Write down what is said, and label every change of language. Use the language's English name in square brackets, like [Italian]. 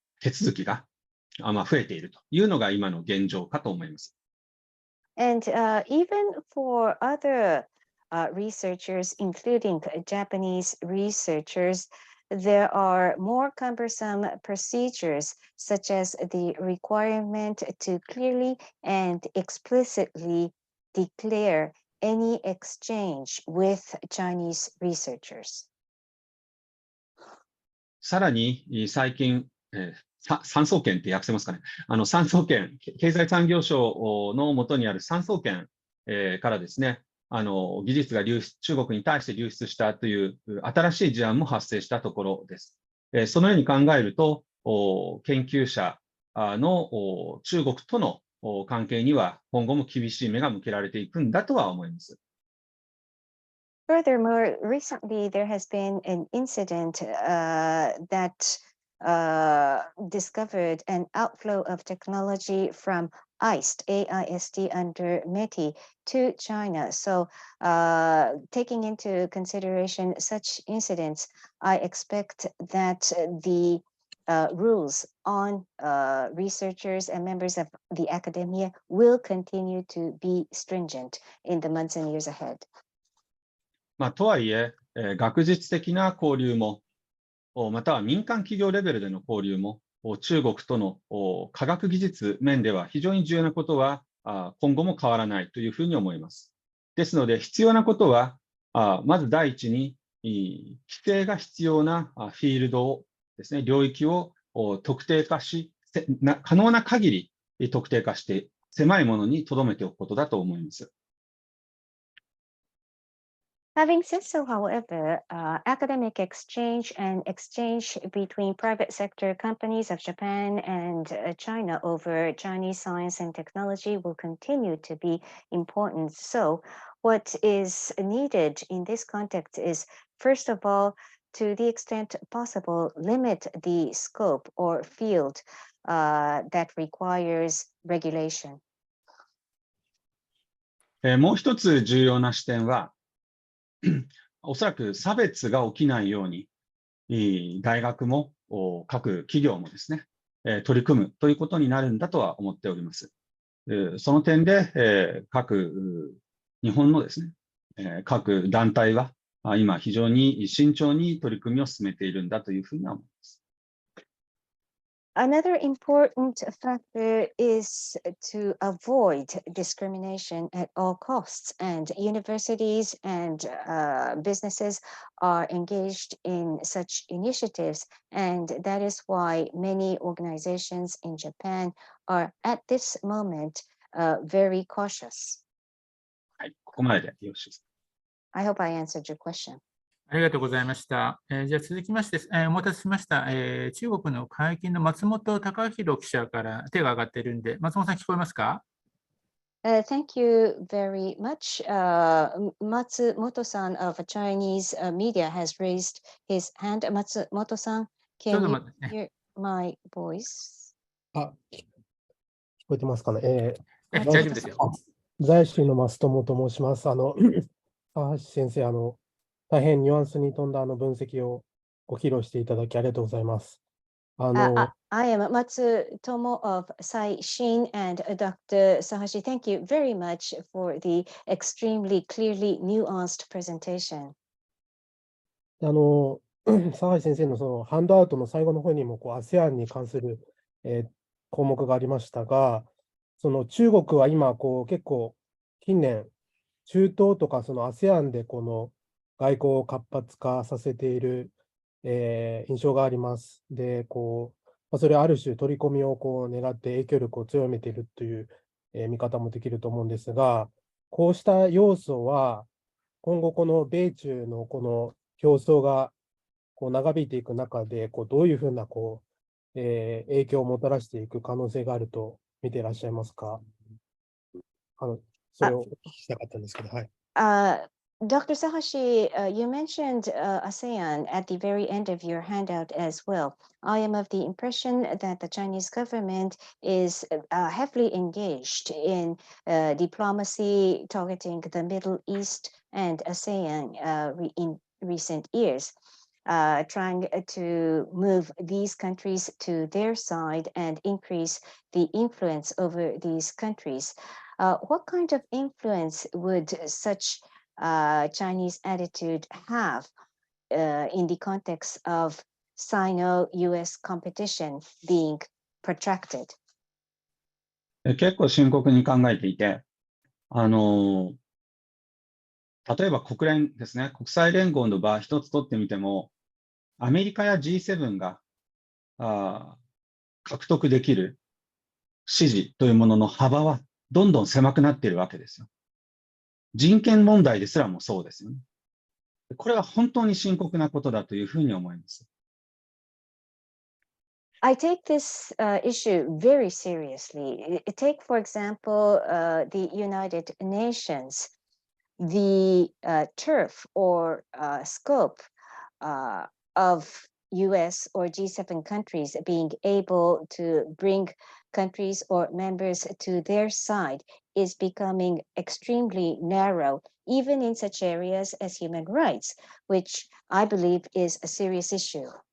[Japanese] 続きが増えているというのが今の現状かと思います。 [English] And even for other researchers, including Japanese researchers, there are more cumbersome procedures, such as the requirement to clearly and explicitly declare any exchange with Chinese researchers. [Japanese] さらに最近、産総研って訳せますかね。産総研、経済産業省の下にある産総研、からですね、技術が中国に対して流出したという新しい事案も発生したところです。そのように考えると、研究者の中国との関係には今後も厳しい目が向けられていくんだとは思います。 [English] Furthermore, recently there has been an incident that discovered an outflow of technology from AIST under METI to China. So taking into consideration such incidents, I expect that the rules on researchers and members of the academia will continue to be stringent in the months and years ahead. [Japanese] とはいえ、学術的な交流も、または民間企業レベルでの交流も、中国との科学技術面では非常に重要なことは今後も変わらないというふうに思います。ですので、必要なことは、まず第一に規制が必要なフィールドをですね、領域を特定化し、可能な限り特定化して、狭いものに留めておくことだと思います。 [English] Having said so, however, academic exchange and exchange between private sector companies of Japan and China over Chinese science and technology will continue to be important. So, what is needed in this context is, first of all, to the extent possible, limit the scope or field that requires regulation. [Japanese] もう一つ重要な視点は、おそらく差別が起きないように、大学も各企業もですね、取り組むということになるんだとは思っております。その点で、日本のですね、各団体は今非常に慎重に取り組みを進めているんだというふうには思います。 [English] Another important factor is to avoid discrimination at all costs, and universities and businesses are engaged in such initiatives, and that is why many organizations in Japan are at this moment very cautious. [Japanese] はい、ここまででよろしいですか。 [English] I hope I answered your question. [Japanese] ありがとうございました。じゃあ続きまして、お待たせしました、中国の解禁の松本隆弘記者から手が挙がっているんで、松本さん聞こえますか [English] ？Thank you very much. Matsumoto-san of Chinese media has raised his hand. Matsumoto-san, [Japanese] ちょ [English] can [Japanese] っと [English] you [Japanese] 待ってね。 [English] hear my voice? [Japanese] 聞こえてますかね。大丈夫ですよ。在州の増友と申します。橋先生、大変ニュアンスに富んだ分析をご披露していただきありがとうございます。 [English] I am Matsutomo of Saishin and Dr. Sahashi. Thank you very much for the extremely clearly nuanced presentation. [Japanese] 佐橋先生のそのハンドアウトの最後の方にもASEAN に関する、項目がありましたが、その中国は今結構近年、中東とかそのASEANでこの外交を活発化させている、印象があります。で、それはある種取り込みを狙って影響力を強めているという、見方もできると思うんですが、こうした要素は今後この米中のこの競争が長引いていく中でどういうふうな影響をもたらしていく可能性があると見ていらっしゃいますか？それをお聞きしたかったんですけど、はい。 [English] Dr. Sahashi, you mentioned ASEAN at the very end of your handout as well. I am of the impression that the Chinese government is heavily engaged in diplomacy targeting the Middle East and ASEAN in recent years, trying to move these countries to their side and increase the influence over these countries. What kind of influence would such Chinese attitude have in the context of Sino-U.S. competition being protracted? [Japanese] 結構深刻に考えていて、例えば国連ですね、国際連合の場一つ取ってみても、アメリカや G7 が獲得できる支持というものの幅はどんどん狭くなっているわけですよ。人権問題ですらもそうですよね。これは本当に深刻なことだというふうに思います。 [English] I take this issue very seriously. Take, for example, the United Nations. The turf or scope of U.S. or G7 countries being able to bring countries or members to their side is becoming extremely narrow, even in such areas as human rights, which I believe is a serious issue.